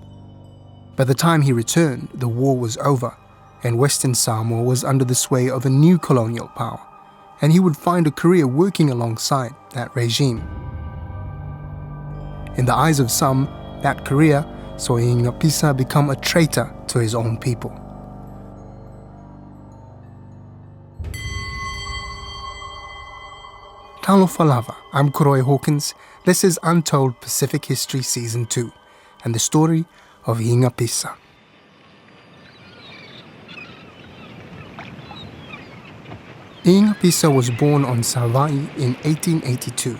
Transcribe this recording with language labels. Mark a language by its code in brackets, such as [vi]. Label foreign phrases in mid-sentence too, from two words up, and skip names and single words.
[en] By the time he returned, the war was over, and Western Samoa was under the sway of a new colonial power, and he would find a career working alongside that regime. In the eyes of some, that career saw I'iga Pisa become a traitor to his own people. [sm] Talofa lava, [en] I'm Koroi Hawkins. This is Untold Pacific History Season 2, and the story of I'iga Pisa. I'iga Pisa was born on Savaii in 1882.